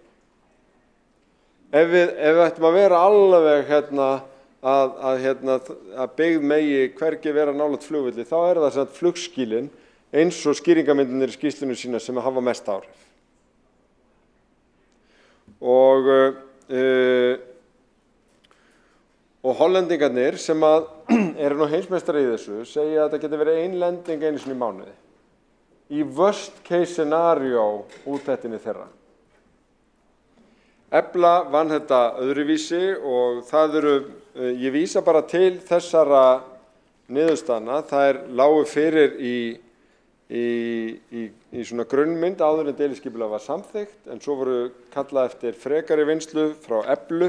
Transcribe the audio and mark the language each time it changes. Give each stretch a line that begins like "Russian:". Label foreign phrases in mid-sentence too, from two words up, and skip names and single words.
Icelandic: Ef við ættum að vera alveg að byggð megi hvergi vera nálægt flugvelli, þá er það sem flugskilin eins og skýringamyndinir í skýrslunum sína sem hafa mest áhrif. Og hollendingarnir sem eru nú heimsmeistari í þessu segja að þetta geti verið ein lending einu sinni í mánuði. Í
English: worst case scenario
Icelandic: úttektinni þeirra. Efla vann þetta öðruvísi og það ég vísa bara til þessara niðurstaðna. Það lágu fyrir í svona grunnmynd áður en deiliskipulag var samþykkt en svo voru kallað eftir frekari vinnslu frá Eflu.